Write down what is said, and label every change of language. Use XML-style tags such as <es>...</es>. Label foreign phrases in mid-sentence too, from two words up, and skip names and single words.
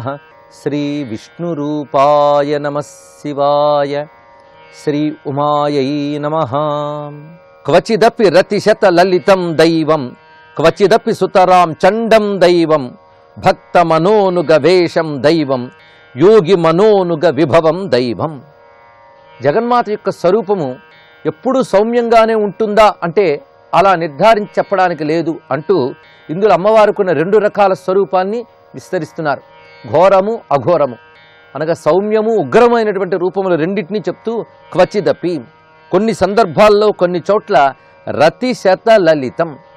<sa>श्री विष्णुरूपाय नमः शिवाय। श्री उमायै नमः। क्वचिदपि रतिशत ललितं दैवं क्वचिदपि सुतरां चंडं दैवं भक्त मनोनुग वेशं दैవం యోగి మనోనుగ విభవం దైవం.</sa> <te>జగన్మాత యొక్క స్వరూపము ఎప్పుడూ సౌమ్యంగానే ఉంటుందా అంటే అలా నిర్ధారించి చెప్పడానికి లేదు అంటూ ఇందులో అమ్మవారుకున్న రెండు రకాల స్వరూపాన్ని విస్తరిస్తున్నారు. ఘోరము అఘోరము అనగా సౌమ్యము ఉగ్రమైనటువంటి రూపములు రెండింటినీ చెప్తూ క్వచిదపి కొన్ని సందర్భాల్లో కొన్ని చోట్ల</te> <sa>రతి శత లలితం.</sa>